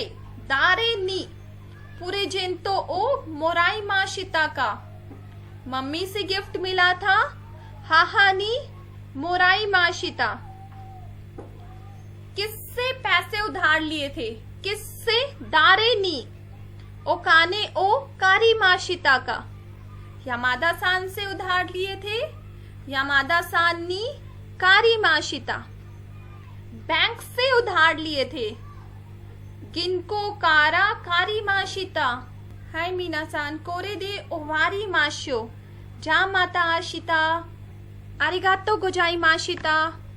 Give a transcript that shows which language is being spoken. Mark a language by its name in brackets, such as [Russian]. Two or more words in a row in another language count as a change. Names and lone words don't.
[Japanese] 誰にプレゼントをもらいましたか. [Hindi] मम्मी से गिफ्ट मिला था। [Japanese] 母にもらいました. [Hindi] किससे पैसे उधार लिए थे? किससे? [Japanese] 誰にお金を借りましたか. [Hindi] यामादा सान से उधार लिए थे। [Japanese] 山田さんに借りました. [Hindi] बैंक से उधार लिए थे। [Japanese] 銀行から借りました. はい皆さんこれで終わりましょう. じゃあまた明日。ありがとうございました.